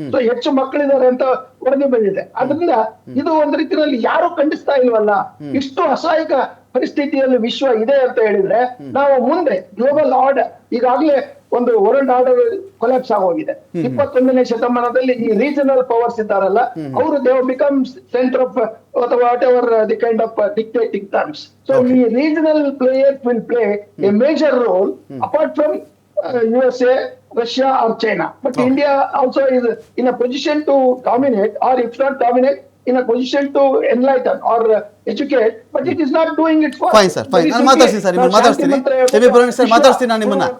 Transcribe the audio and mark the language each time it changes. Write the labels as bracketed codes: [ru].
[kn] So ಹೆಚ್ಚು ಮಕ್ಕಳಿದ್ದಾರೆ ಅಂತ ವರದಿ ಬಂದಿದೆ. ಅದರಿಂದ ಇದು ಒಂದು ರೀತಿಯಲ್ಲಿ ಯಾರು ಖಂಡಿಸ್ತಾ ಇಲ್ವಲ್ಲ, ಇಷ್ಟು ಅಸಹಾಯಕ ಪರಿಸ್ಥಿತಿಯಲ್ಲಿ ವಿಶ್ವ ಇದೆ ಅಂತ ಹೇಳಿದ್ರೆ ನಾವು ಮುಂದೆ ಗ್ಲೋಬಲ್ ಆರ್ಡರ್, ಈಗಾಗಲೇ ಒಂದು ವರ್ಲ್ಡ್ ಆರ್ಡರ್ ಕೊಲ್ಯಾಪ್ಸ್ ಆಗೋಗಿದೆ. 21ನೇ ಶತಮಾನದಲ್ಲಿ ಈ ರೀಜನಲ್ ಪವರ್ಸ್ ಇದ್ದಾರಲ್ಲ, ಅವರು [en] they become centre of [kn] ಅಥವಾ [en] Whatever the kind of dictating terms. So ಈ regional players will play a major role apart from USA, Russia or China. But India also is in a position to dominate, or if not dominate, in a position to enlighten or educate, but it is not doing it for. [kn] Fine sir, fine. ನಾನು ಮಾತಾಡ್ತೀನಿ sir, ನಿಮ್ಮನ್ನು ಮಾತಾಡ್ತೀನಿ. ಮಾತಾಡ್ತೀನಿ ನಾನು ನಿಮ್ಮನ್ನ.